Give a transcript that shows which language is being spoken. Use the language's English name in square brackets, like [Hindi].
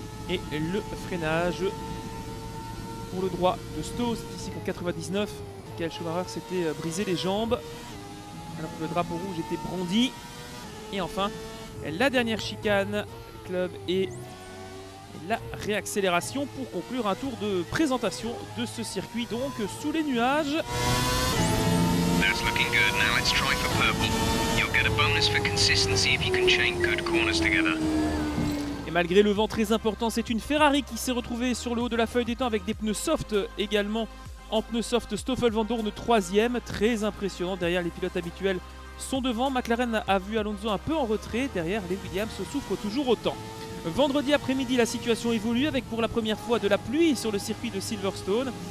[French] Et le freinage pour le droit de Stowe, c'est ici qu'en 99, Michael Schumacher s'était brisé les jambes alors que le drapeau rouge était brandi. Et enfin, la dernière chicane, club et la réaccélération pour conclure un tour de présentation de ce circuit donc sous les nuages. [English] That's looking good. Now let's try for purple. You'll get a bonus for consistency if you can chain good corners together. [French] Et malgré le vent très important, c'est une Ferrari qui s'est retrouvée sur le haut de la feuille des temps avec des pneus soft également. En pneus soft, Stoffel Van Dorn 3e, très impressionnant. Derrière, les pilotes habituels sont devant. McLaren a vu Alonso un peu en retrait. Derrière, les Williams souffrent toujours autant. Vendredi après-midi, la situation évolue avec pour la première fois de la pluie sur le circuit de Silverstone.